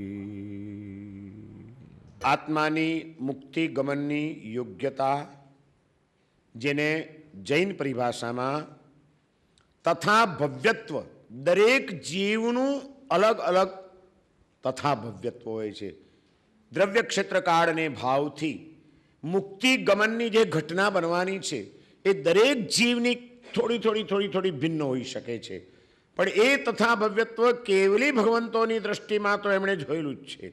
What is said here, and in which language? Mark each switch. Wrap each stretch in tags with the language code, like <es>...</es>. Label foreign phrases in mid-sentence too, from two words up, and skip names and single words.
<gu>આત્માની મુક્તિ ગમનની યોગ્યતા જેને જૈન પરિભાષામાં તથા ભવ્યત્વ દરેક જીવનું અલગ અલગ તથા ભવ્યત્વ હોય છે। દ્રવ્ય ક્ષેત્ર કાળ અને ભાવથી મુક્તિ ગમનની જે ઘટના બનવાની છે એ દરેક જીવની થોડી થોડી થોડી થોડી ભિન્ન હોઈ શકે છે, પણ એ તથા ભવ્યત્વ કેવલી ભગવંતોની દ્રષ્ટિમાં તો એમણે જોયેલું જ છે।</gu>